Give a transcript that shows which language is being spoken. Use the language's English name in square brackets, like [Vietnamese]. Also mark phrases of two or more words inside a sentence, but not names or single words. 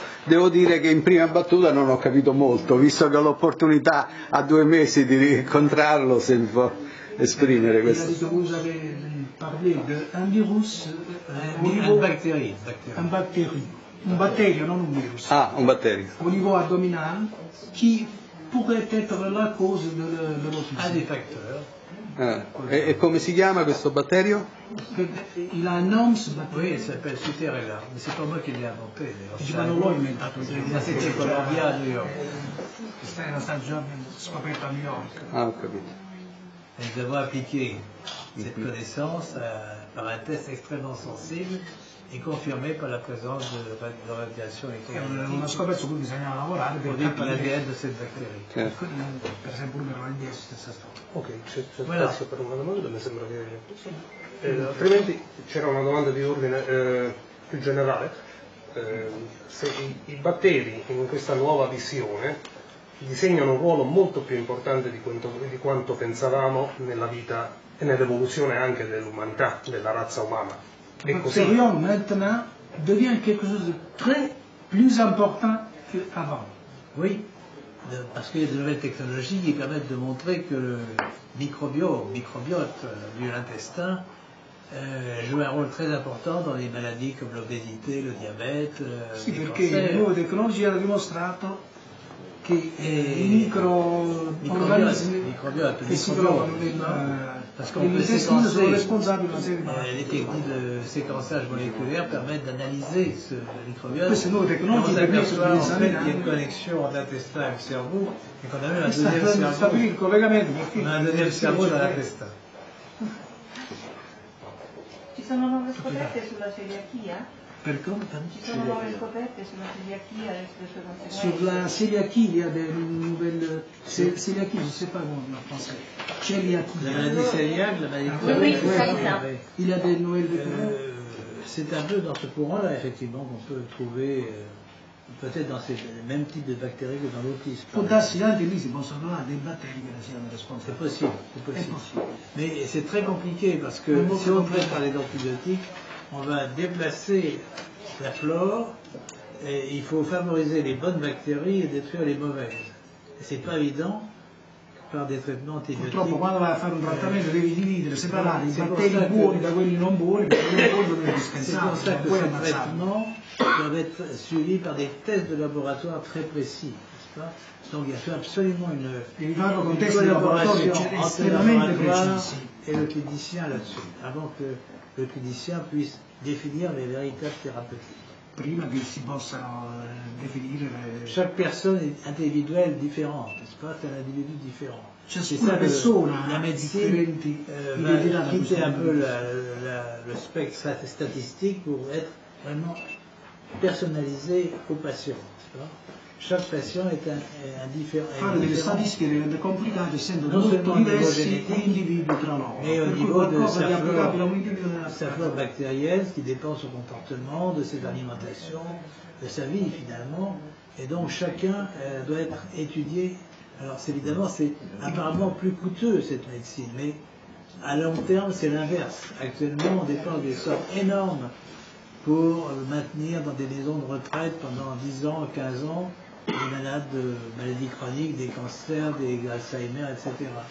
[Italian] Devo dire che in prima battuta non ho capito molto, visto che ho l'opportunità a 2 mesi di incontrarlo, se mi può esprimere questo. Un virus, un batterio, non un virus. Ah, un batterio. [French] Au niveau abdominal, qui pourrait être la cause de l'autisme. Un des facteurs. [Italian] E come si chiama questo batterio? [French] Il a un nom, ce batterio. Oui, il s'appelle Suterella, mais c'est pas moi qui l'ai inventé. [Italian] Ma non l'ho inventato. [French] C'était Columbia a New York. [Italian] Era stato già scoperto a New York. Ah, ho capito. [French] Et nous avons appliqué cette connaissance par un test extrêmement sensible et confirmé par la présence de radiations électromagnétiques. [Italian] Una scoperta su cui bisognava lavorare per capire l'ADN di questa batteria. Per esempio numero l'ADN stessa storia. Ok, c'è spazio per una domanda, mi sembra che... altrimenti c'era una domanda di ordine più generale. Se i batteri in questa nuova visione disegnano un ruolo molto più importante di quanto pensavamo nella vita e nell'evoluzione anche dell'umanità, della razza umana. [French] Le bactérium maintenant devient quelque chose de très plus important qu'avant. Oui, parce qu'il y a de nouvelles technologies qui permettent de montrer que le microbiote de l'intestin joue un rôle très important dans les maladies comme l'obésité, le diabète, [Italian] sì, [French] les [Italian] perché [French] cancers. [Italian] le nuove tecnologie hanno dimostrato che i microorganismi che si trovano nell'intestino sono responsabili di una serie di malattie. [French] Les techniques de séquençage moléculaire permettent d'analyser ce microbiote. [Italian] Queste nuove tecnologie permettono di [French] en fait qu'il y a une [Italian] esaminare [French] connexion entre l'intestin et le cerveau et qu'on a même un [Italian] stabilire il collegamento [French] deuxième cerveau dans l'intestin. [Italian] Ci sono nuove scoperte sulla celiachia? Per come? Ci sono nuove scoperte sulla celiachia e sulle sue conseguenze? [French] Sur la celiaquie, il y a des nouvelles. Celiaquie, je ne sais pas comment en français. Celiaquie. La maladie cœliaque, la maladie Oui, oui, c'est ça, cœliaque, c'est ça. oui. Il y a des nouvelles découvertes. C'est un peu dans ce courant-là, effectivement, qu'on peut trouver peut-être dans ces mêmes types de bactéries que dans l'autisme. [Italian] Può darsi anche lì si possono trovare dei batteri che ne siano [French] C'est [Italian] responsabili. [French] possible, c'est [Italian] È [French] possible. [Italian] possibile. [French] Mais c'est très compliqué parce que si on traite par les antibiotiques, on va déplacer la flore et il faut favoriser les bonnes bactéries et détruire les mauvaises. Et c'est pas évident par des traitements antibiotiques. [Italian] Purtroppo quando vai a fare un trattamento devi dividere, separare i [French] C'est pour [Italian] batteri [French] ça que- [Italian] buoni da quelli non buoni, perché quelli buoni sono [French] C'est pour [Italian] indispensabili, [French] ça [Italian] non [French] que [Italian] puoi [French] ces [Italian] ammazzarli. [French] traitements doivent être suivis par des tests de laboratoire très précis, n'est-ce pas? Donc il y a absolument [Italian] Devi farlo con [French] une [Italian] test di laboratorio [French] collaboration entre le [Italian] estremamente [French] laboratoire [Italian] precisi. [French] et le clinicien là-dessus, avant que le clinicien puisse définir les véritables thérapeutiques. [Italian] Prima che si possano definire [French] Chaque personne est individuelle, différente, n'est-ce pas? C'est un individu différent. [Italian] ciascuna persona [French] la [Italian] ha [French] médecine [Italian] differenti [French] va [Italian] identità da questo [French] quitter un [Italian] punto [French] peu [Italian] di vista. [French] le spectre statistique pour être vraiment personnalisé au patient. n'est-ce pas? Chaque patient est un différent. [Italian] Fare delle statistiche rende complicato essendo [French] Non [Italian] molto [French] seulement au niveau [Italian] diversi [French] génétique, [Italian] gli individui tra loro. [French] mais au [Italian] Per cui [French] niveau de [Italian] qualcosa di [French] sa [Italian] applicabile a un [French] flore, [Italian] individuo deve [French] sa [Italian] essere [French] flore bactérienne, qui dépend de son comportement, de ses alimentations, de sa vie finalement. Et donc chacun doit être étudié. Alors évidemment, c'est apparemment plus coûteux cette médecine, mais à long terme, c'est l'inverse. Actuellement, on dépense des sommes énormes pour maintenir dans des maisons de retraite pendant 10 ans, 15 ans, des malades de maladies chroniques, des cancers, des Alzheimer, etc.